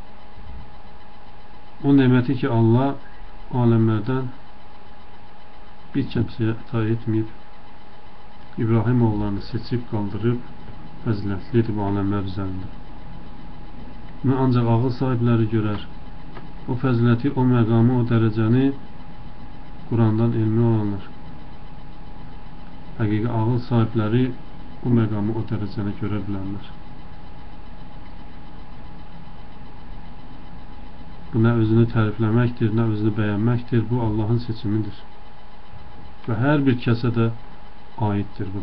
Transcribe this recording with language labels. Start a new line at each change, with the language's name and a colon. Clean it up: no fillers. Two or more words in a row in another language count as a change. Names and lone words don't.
Turkish: O nimeti ki Allah alemlerden bir kimseye ata etmeyip İbrahim oğullarını seçip kaldırıp fəzilətlidir bu alemler üzerinde. Bunu ancak ağıl sahipleri görer. O fəziləti, o məqamı, o dereceni Kur'an'dan ilmi olanlar.
Azerbaijani: Həqiqi ağıl sahipleri o məqamı, o dereceni görə bilərlər. Bu nə özünü tərifləməkdir, nə özünü bəyənməkdir. Bu Allah'ın seçimidir. Və hər bir kəsə də aiddir bu.